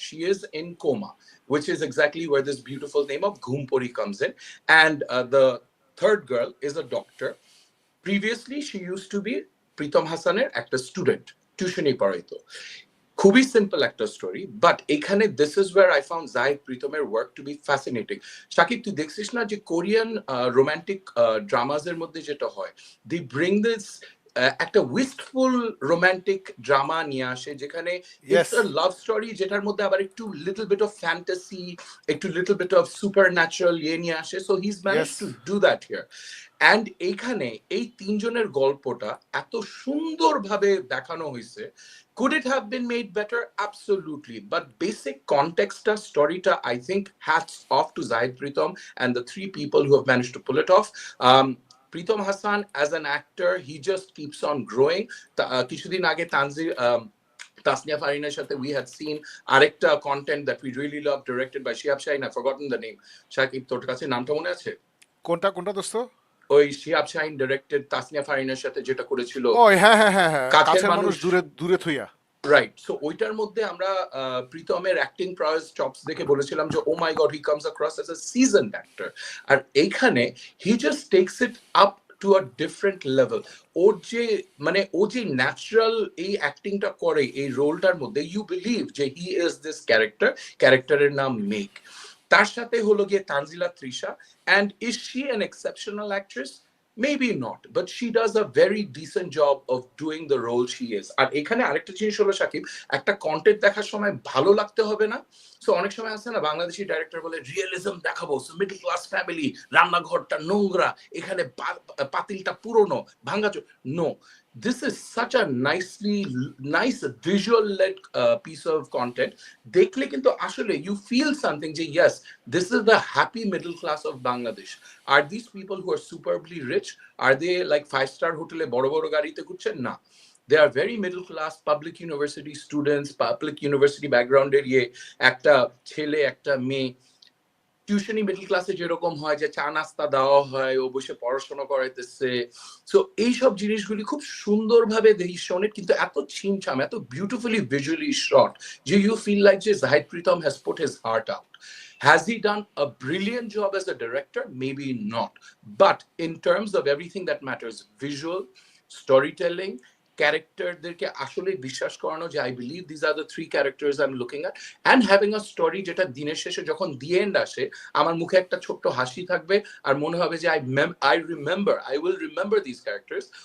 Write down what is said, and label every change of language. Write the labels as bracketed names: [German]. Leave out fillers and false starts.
[English] She is in coma, which is exactly where this beautiful name of Ghumpori comes in. And the third girl is a doctor. Previously, she used to be Pritam Hassaner [Bangla] একটা student, টিউশনি পড়াইতো। খুবই simple একটা story, [English] But এখানে this is where I found Zahid প্রীতমের work to be fascinating. [Bangla] Shakib, তুই দেখছিস না যে কোরিয়ান রোমান্টিক ড্রামাজের মধ্যে যেটা হয়, [English] they bring this [Bangla] একটা উইস্টফুল রোমান্টিক ড্রামা নিয়ে আসে, যেখানে [English] it's a love story, [Bangla] যেটার মধ্যে আবার একটু [English] little bit of fantasy, [Bangla] একটু [English] little bit of supernatural [Bangla] ইয়ে নিয়ে আসে। [English] So he is manage to do that here. And [Bangla] এইখানে এই 3 জনের গল্পটা এত সুন্দরভাবে দেখানো হয়েছে। [English] Could it have been made better? Absolutely. But basic context, story, I think hats off to Zahid Pritam and the 3 people who have managed to pull it off. Pritam Hassan as an actor, he just keeps on growing. [Bangla] Kishudin age [English] Tasnia Farina's সাথে we had seen আরেকটা content that we really love, directed by Shihab Shaheen. I've forgotten the name. [Bangla] Shakib, তোর কাছে নামটা মনে আছে? কোনটা দোস্ত? ওই শিহাব শাহিন ডিরেক্টেড তাসনিয়া ফারিনের সাথে যেটা করেছিল, ও হ্যাঁ হ্যাঁ হ্যাঁ হ্যাঁ, কাছের মানুষ দূরে থইয়া, রাইট। [English] so [Bangla] ওইটার মধ্যে আমরা প্রীতমের অ্যাক্টিং প্রয়েস চপস দেখে বলেছিলাম যে [English] Oh my God, he comes across as a seasoned actor. [Bangla] আর এইখানে [English] He just takes it up to a different level. [Bangla] ওর যে মানে ও যে ন্যাচারাল এই অ্যাক্টিংটা করে এই রোলটার মধ্যে, [English] you believe [Bangla] যে [English] he is this [Bangla] ক্যারেক্টারের নাম মেক। তার সাথে হলো গিয়ে Tanzila Trisha, [English] And is she an exceptional actress? Maybe not, but she does a very decent job of doing the role she is. [Bangla] আর এখানে আরেকটা জিনিস হলো শাকিব, একটা কন্টেন্ট দেখার সময় ভালো লাগতে হবে না। সো অনেক সময় আছে না বাংলাদেশি ডাইরেক্টর বলে রিয়েলিজম দেখাবো, সো মিডল ক্লাস ফ্যামিলি, রান্নাঘরটা নোংরা, এখানে পাতিলটা পুরনো ভাঙ্গাচোর। [English] No, this is such a nice visual led piece of content. [Bangla] দেখলে কিন্তু আসলে [English] you feel something যে yes, this is the happy middle class of Bangladesh. Are these people who are superbly rich? Are they like 5-star [Bangla] হোটেলে বড় বড় গাড়িতে ঘুরছেন? না, [English] they are very middle class public university students, public university background [Bangla] এর একটা ছেলে একটা মেয়ে, টিউশনি মিডল ক্লাসে যেরকম হয় যে চা নাস্তা দেওয়া হয়, ও বসে পড়াশোনা করাইতেছে। সো এইসব জিনিসগুলি খুব সুন্দরভাবে দেখি শোনেট, কিন্তু এত ছিমছাম, এত বিউটিফুলি ভিজুয়ালি শট যে [English] you feel like [Bangla] যে Zahid Pritam [English] Has put his heart out. Has he done a brilliant job as a director? Maybe not. But in terms of everything that matters, visual, storytelling, [Bangla] ক্যারেক্টারদেরকে আসলে বিশ্বাস করানো যে [English] I believe this are the 3 characters I am looking at, and having a story [Bangla] যেটা দিনের শেষে যখন the end আসে আমার মুখে একটা ছোট্ট হাসি থাকবে আর মনে হবে যে [English] I will remember this characters.